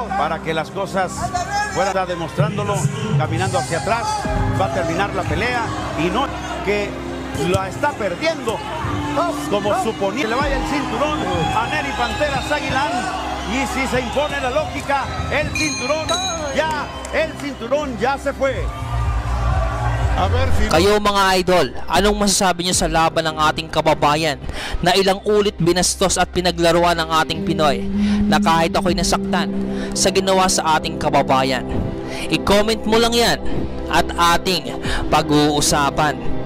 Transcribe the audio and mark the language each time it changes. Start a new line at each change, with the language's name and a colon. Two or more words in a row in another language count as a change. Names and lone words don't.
Spanish: Para que las cosas fuera demostrándolo, caminando hacia atrás, va a terminar la pelea y no que la está perdiendo como suponía. Que le vaya el cinturón a Neri Panteras Aguilar. Y si se impone la lógica, el cinturón ya se fue.
Filipino: Kayo mga idol, anong masasabi niyo sa laban ng ating kababayan na ilang ulit binastos at pinaglaruan ng ating Pinoy na kahit ako'y nasaktan sa ginawa sa ating kababayan? I-comment mo lang yan at ating pag-uusapan.